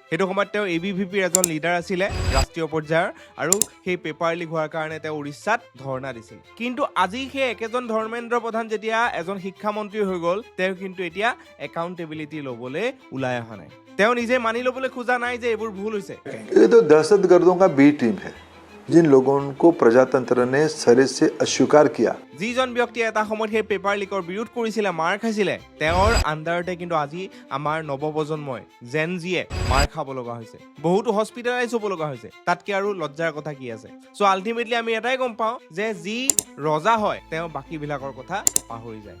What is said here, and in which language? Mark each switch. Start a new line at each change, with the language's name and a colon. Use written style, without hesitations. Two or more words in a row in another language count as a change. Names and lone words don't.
Assamese: সেইটো সময়ত তেওঁ ABVPৰ এজন লিডাৰ আছিলে ৰাষ্ট্ৰীয় পৰ্যায়ৰ, আৰু সেই পেপাৰ লিক হোৱাৰ কাৰণে তেওঁ উৰিষ্যাত ধৰ্ণা দিছিল। কিন্তু আজি সেই একেজন ধৰ্মেন্দ্ৰ প্ৰধান যেতিয়া এজন শিক্ষামন্ত্ৰী হৈ গ'ল, তেওঁ কিন্তু এতিয়া একাউণ্টেবিলিটি ল'বলৈ ওলাই অহা নাই। তেওঁ নিজে মানি ল'বলৈ খোজা নাই যে এইবোৰ ভুল হৈছে।
Hindi: ये तो दहशतगर्दों का बी टीम है जिन लोगों को प्रजातंत्र ने सरे से अस्वीकार किया।
Assamese: যিজন ব্যক্তিয়ে এটা সময়ত সেই পেপাৰ লিকৰ বিৰোধ কৰিছিলে, মাৰ খাইছিলে, তেওঁৰ আণ্ডাৰতে কিন্তু আজি আমাৰ নৱপ্ৰজন্মই জেন জিয়ে মাৰ খাব লগা হৈছে, বহুতো হস্পিটেলাইজ হ'ব লগা হৈছে। তাতকে আৰু লজ্জাৰ কথা কি আছে?
English: so ultimately
Assamese: আমি এটাই গম পাওঁ যে যি ৰজা হয় তেওঁ বাকীবিলাকৰ কথা পাহৰি যায়।